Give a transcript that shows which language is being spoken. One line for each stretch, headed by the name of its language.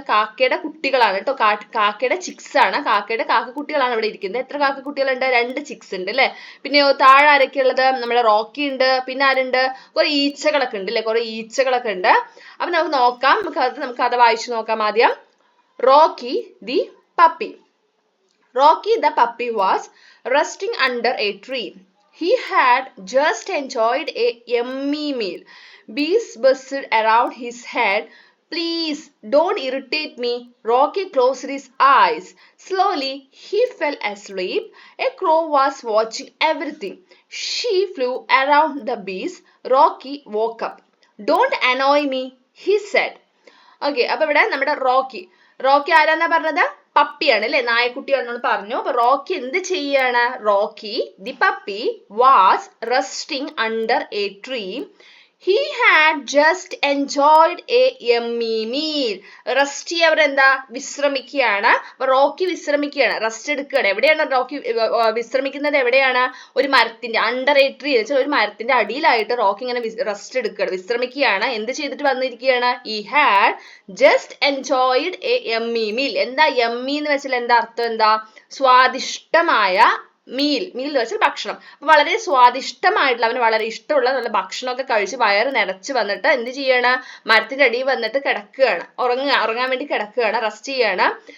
Malayalam: കാക്കയുടെ കുട്ടികളാണ് കേട്ടോ. കാക്കയുടെ ചിക്സ് ആണ്. കാക്കക്കുട്ടികളാണ് ഇവിടെ ഇരിക്കുന്നത്. എത്ര കാക്കക്കുട്ടികളുണ്ട്? 2 ചിക്സ് ഉണ്ട് അല്ലെ? പിന്നെ താഴെ ആരൊക്കെ ഉള്ളത്? നമ്മുടെ റോക്കി ഉണ്ട്. പിന്നെ ആരുണ്ട്? കുറെ ഈച്ചകളൊക്കെ ഉണ്ട് അല്ലെ? കുറെ ഈച്ചകളൊക്കെ ഉണ്ട്. അപ്പൊ നമുക്ക് നോക്കാം, നമുക്ക് കഥ വായിച്ചു നോക്കാം ആദ്യം.
English: Rocky the puppy. Rocky the puppy was resting under a tree. He had just enjoyed a yummy meal. Bees buzzed around his head. Please don't irritate me. Rocky closed his eyes. Slowly he fell asleep. A crow was watching everything. She flew around the bees. Rocky woke up. Don't annoy me, he said.
Malayalam: Okay, അപ്പൊ ഇവിടെ നമ്മുടെ Rocky ആരാന്നാ പറഞ്ഞത്? പപ്പിയാണ് അല്ലെ? നായക്കുട്ടിയാണെന്ന് പറഞ്ഞു. അപ്പൊ Rocky എന്ത് ചെയ്യാണ്?
English: Rocky the puppy was resting under a tree. He had just enjoyed a yummy meal.
Malayalam: Rest അവർ എന്താ വിശ്രമിക്കുകയാണ്. അപ്പൊ റോക്കി വിശ്രമിക്കുകയാണ്, റെസ്റ്റ് എടുക്കുകയാണ്. എവിടെയാണ് റോക്കി വിശ്രമിക്കുന്നത്? എവിടെയാണ്? ഒരു മരത്തിന്റെ അണ്ടർ എ ട്രീ വെച്ചാൽ ഒരു മരത്തിന്റെ അടിയിലായിട്ട് റോക്കി ഇങ്ങനെ റെസ്റ്റ് എടുക്കുകയാണ്, വിശ്രമിക്കുകയാണ്. എന്ത് ചെയ്തിട്ട് വന്നിരിക്കുകയാണ്?
English: He had just enjoyed a yummy meal.
Malayalam: എന്താ yummy എന്ന് വെച്ചാൽ എന്താ അർത്ഥം? എന്താ? സ്വാദിഷ്ടമായ മീൽ എന്ന് വെച്ചാൽ ഭക്ഷണം. അപ്പൊ വളരെ സ്വാദിഷ്ടമായിട്ടുള്ള, അവന് വളരെ ഇഷ്ടമുള്ള നല്ല ഭക്ഷണമൊക്കെ കഴിച്ച് വയറ് നിറച്ച് വന്നിട്ട് എന്ത് ചെയ്യാണ്? മരത്തിന്റെ അടിയിൽ വന്നിട്ട് കിടക്കുകയാണ്, ഉറങ്ങാൻ വേണ്ടി കിടക്കുകയാണ്, റെസ്റ്റ് ചെയ്യാണ്.